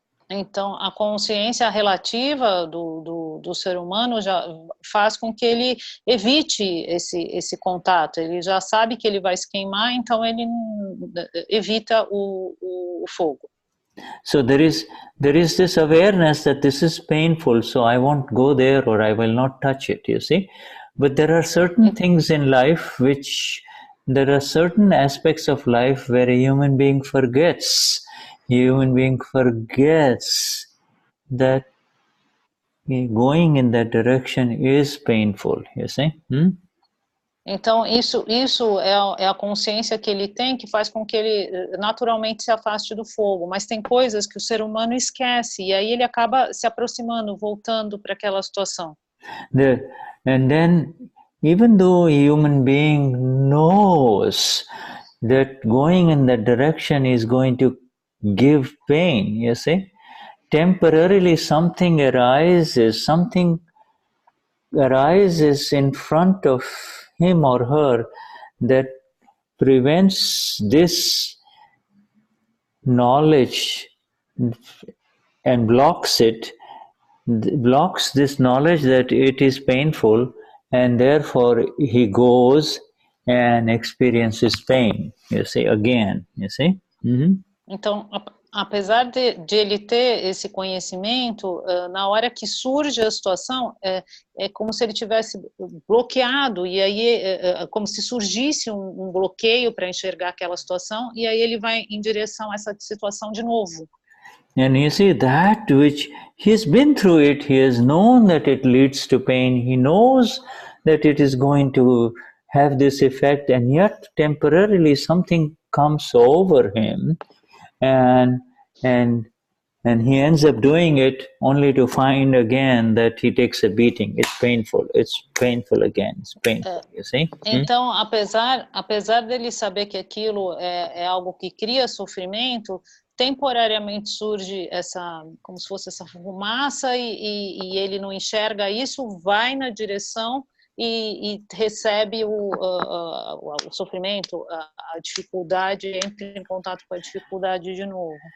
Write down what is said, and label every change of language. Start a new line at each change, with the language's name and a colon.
Portuguese: Então, a consciência relativa do ser humano já faz com que ele evite esse contato. Ele já sabe que ele vai se queimar, então ele evita o fogo.
English: So there is this awareness that this is painful, so I won't go there or I will not touch it, you see. But there are certain things in life there are certain aspects of life where a human being forgets that going in that direction is painful, you see.
Portuguese: Então, isso é a consciência que ele tem, que faz com que ele naturalmente se afaste do fogo. Mas tem coisas que o ser humano esquece, e aí ele acaba se aproximando, voltando para aquela situação.
English: And then, even though a human being knows that going in that direction is going to give pain, you see, temporarily something arises in front of him or her that prevents this knowledge and blocks this knowledge that it is painful, and therefore he goes and experiences pain, you see, again, you see.
Portuguese: Então, apesar de ele ter esse conhecimento, na hora que surge a situação, é como se ele tivesse bloqueado, e aí como se surgisse um bloqueio para enxergar aquela situação, e aí ele vai em direção a essa situação de novo.
English: And you see, that which he's been through it, he has known that it leads to pain, he knows that it is going to have this effect, and yet temporarily something comes over him, and he ends up doing it only to find again that he takes a beating. It's painful again, it's painful, you see?
Portuguese: Então, apesar dele saber que aquilo é algo que cria sofrimento, temporariamente surge como se fosse essa fumaça, e ele não enxerga isso, vai na direção e recebe o sofrimento, a dificuldade, entra em contato com a dificuldade de novo.